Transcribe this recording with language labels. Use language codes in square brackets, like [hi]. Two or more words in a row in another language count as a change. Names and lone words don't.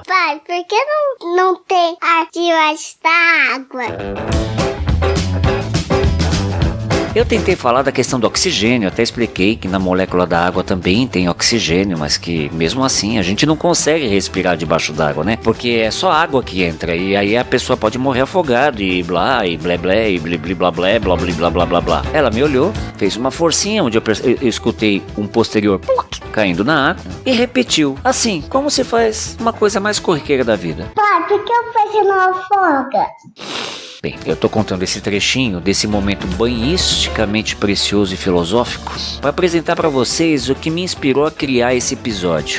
[pt] Pai, por que não tem ar debaixo da água? Eu tentei falar da questão do oxigênio, até expliquei que na molécula da água também tem oxigênio, mas que mesmo assim a gente não consegue respirar debaixo d'água, né? Porque é só água que entra e aí a pessoa pode morrer afogada e blá, e blé blé, e blí blí blá blé, blá blí blá blá blá blá. Ela me olhou, fez uma forcinha onde eu escutei um posterior caindo na água e repetiu, assim, como se faz uma coisa mais corriqueira da vida. Pai, por que o peixe não afoga? Bem, eu tô contando esse trechinho desse momento banhisticamente precioso e filosófico para apresentar para vocês o que me inspirou a criar esse episódio.